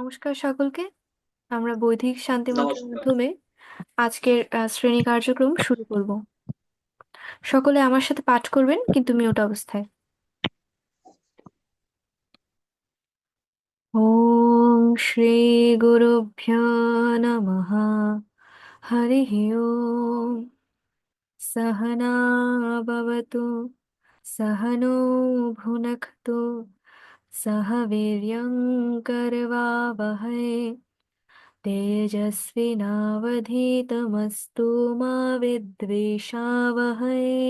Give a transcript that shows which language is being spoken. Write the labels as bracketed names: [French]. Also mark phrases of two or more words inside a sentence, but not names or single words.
[Bangla] নমস্কার সকলকে। আমরা বৈদিক শান্তি মন্ত্রের নমস্কার। মাধ্যমে আজকের শ্রেণী কার্যক্রম শুরু করব। সকলে আমার সাথে পাঠ করবেন, কিন্তু মিউট অবস্থায়। [Sanskrit] ওম শ্রী গুরুভ্যো নমঃ। হরি ওম। सहना भवतु, सहनो भुनक्तु, सह वीर्यं करवावहै, तेजस्विनावधीतमस्तु मा विद्विषावहै।